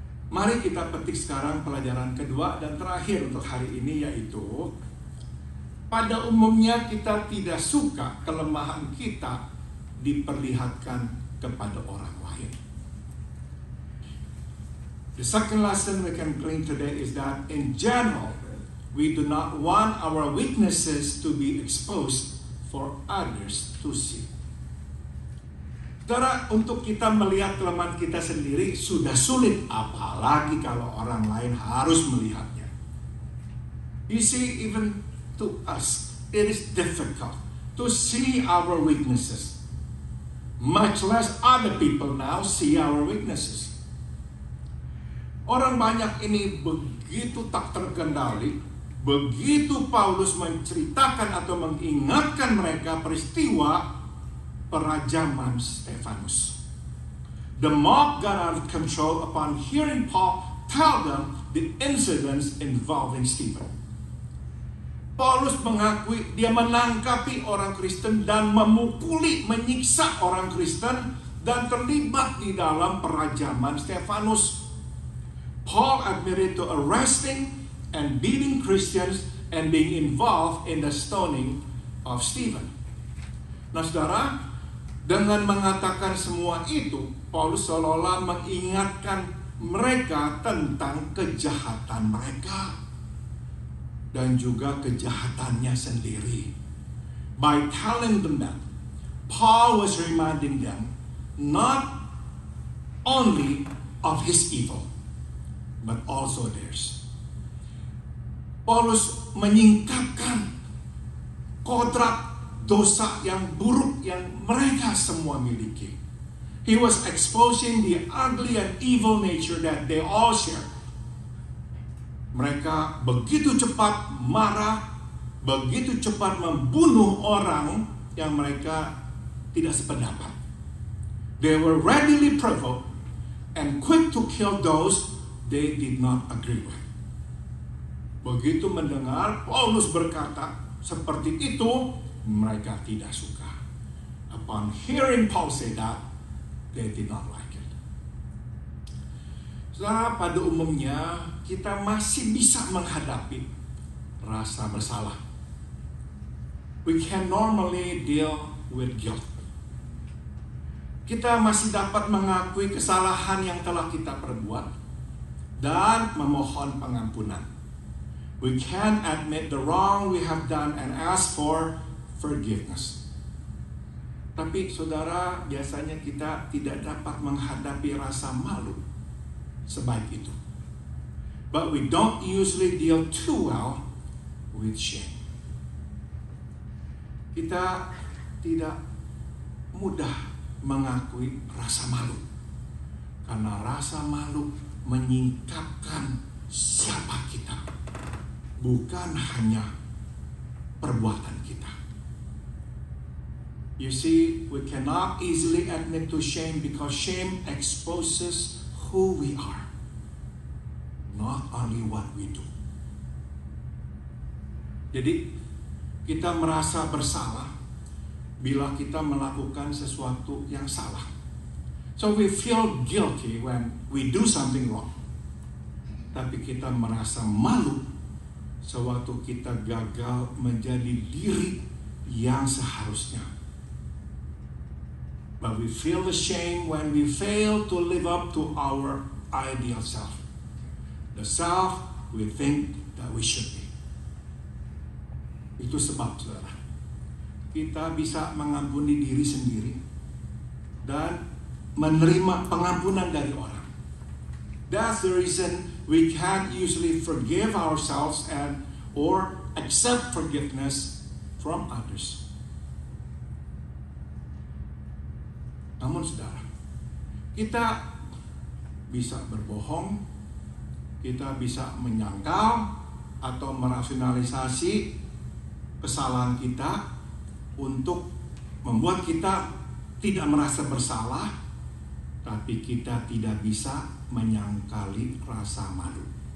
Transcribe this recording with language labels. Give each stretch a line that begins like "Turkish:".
Indonesian: Mari kita petik sekarang pelajaran kedua dan terakhir untuk hari ini, yaitu pada umumnya kita tidak suka kelemahan kita diperlihatkan kepada orang lain.
English: The second lesson we can glean today is that in general, we do not want our weaknesses to be exposed for others to see.
Indonesian: Saudara, untuk kita melihat kelemahan kita sendiri sudah sulit, apalagi kalau orang lain harus melihatnya.
English: You see, even to us, it is difficult to see our weaknesses. Much less other people now see our weaknesses.
Indonesian: Orang banyak ini begitu tak terkendali, begitu Paulus menceritakan atau mengingatkan mereka peristiwa perajaman Stefanus.
English: The mob got out of control upon hearing Paul tell them the incidents involving Stephen.
Indonesian: Paulus mengakui dia menangkapi orang Kristen dan memukuli, menyiksa orang Kristen dan terlibat di dalam perajaman Stefanus.
English: Paul admitted to arresting and beating Christians and being involved in the stoning of Stephen.
Indonesian: Nah saudara, dengan mengatakan semua itu, Paulus seolah-olah mengingatkan mereka tentang kejahatan mereka dan juga kejahatannya sendiri.
English: By telling them that, Paul was reminding them not only of his evil, but also theirs.
Indonesian: Paulus menyingkapkan kodrat dosa yang buruk yang mereka semua miliki.
English: He was exposing the ugly and evil nature that they all share.
Indonesian: Mereka begitu cepat marah, begitu cepat membunuh orang yang mereka tidak sependapat.
English: They were readily provoked and quick to kill those they did not agree with.
Indonesian: Begitu mendengar Paulus berkata seperti itu, mereka tidak suka.
English: Upon hearing Paul say that, they did not like it.
Indonesian: Saudara, pada umumnya kita masih bisa menghadapi rasa bersalah.
English: We can normally deal with guilt.
Indonesian: Kita masih dapat mengakui kesalahan yang telah kita perbuat dan memohon pengampunan.
English: We can admit the wrong we have done and ask for forgiveness.
Indonesian: Tapi saudara, biasanya kita tidak dapat menghadapi rasa malu sebaik itu.
English: But we don't usually deal too well with shame.
Indonesian: Kita tidak mudah mengakui rasa malu, karena rasa malu menyingkapkan siapa kita, bukan hanya perbuatan kita.
English: You see, we cannot easily admit to shame because shame exposes who we are, not only what we do.
Indonesian: Jadi, kita merasa bersalah bila kita melakukan sesuatu yang salah.
English: So we feel guilty when we do something wrong.
Indonesian: Tapi kita merasa malu sewaktu kita gagal menjadi diri yang seharusnya.
English: But we feel ashamed when we fail to live up to our ideal self. The self we think that we should be.
Indonesian: Itu sebab, saudara, kita bisa mengampuni diri sendiri dan menerima pengampunan dari orang.
English: That's the reason we can't usually forgive ourselves and or accept forgiveness from others.
Indonesian: Namun saudara, kita bisa berbohong, kita bisa menyangkal atau merasionalisasi kesalahan kita untuk membuat kita tidak merasa bersalah, tapi kita tidak bisa menyangkali rasa malu.